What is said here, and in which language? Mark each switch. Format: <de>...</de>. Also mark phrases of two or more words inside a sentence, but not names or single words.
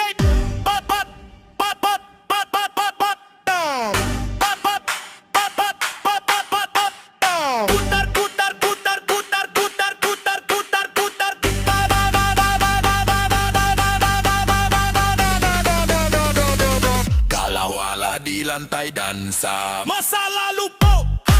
<en>Pat, pat, pat, pat, pat, pat, pat, pat, down. Pat, pat, pat, pat, pat, pat, pat, pat, down.</en> <id>Putar, putar, putar, putar, putar, putar, putar, putar. Galau ala di lantai dansa. Masa lalu po</id>